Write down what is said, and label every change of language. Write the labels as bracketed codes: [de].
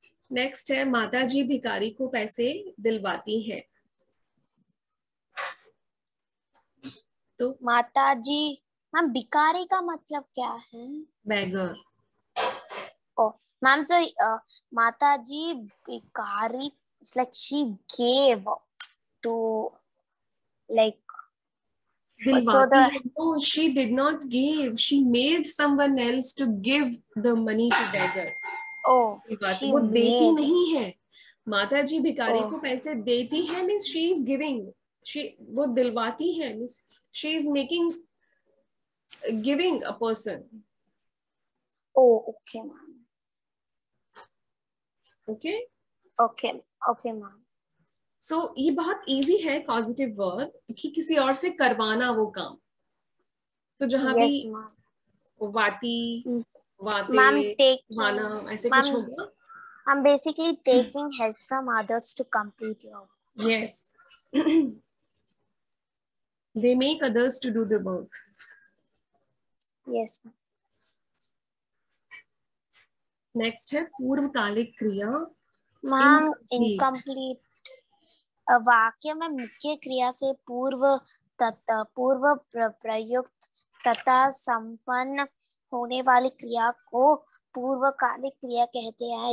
[hi] Next है माता जी भिखारी को पैसे दिलवाती हैं। तो माता जी, मैम भिखारी का मतलब क्या है? बेगर। [en] Oh ma'am, so [hi] माता जी भिखारी, [en] like she gave to like [hi] दिलवाती है। [en] No, she did not give. She made someone else to give the money to beggar. Oh, [hi] वो देती नहीं है। माता जी भिखारी को पैसे देती है [en] means she is giving, [hi] वो दिलवाती है [en] Means she is making, giving a person. Okay ma'am. Okay okay okay ma'am. [hi] सो ये बहुत इजी है कॉजेटिव वर्ब कि किसी और से करवाना वो काम। तो जहां भी वाती, वाते, वाना ऐसे कुछ होगा, [en] I'm basically taking help from others to complete your work. Yes. They make others to do the work. Yes. [hi] Next है पूर्वकालिक क्रिया। मैम इनकम्प्लीट वाक्य में मुख्य क्रिया से पूर्व प्रयुक्त तथा संपन्न होने वाली क्रिया को पूर्वकालिक क्रिया कहते हैं।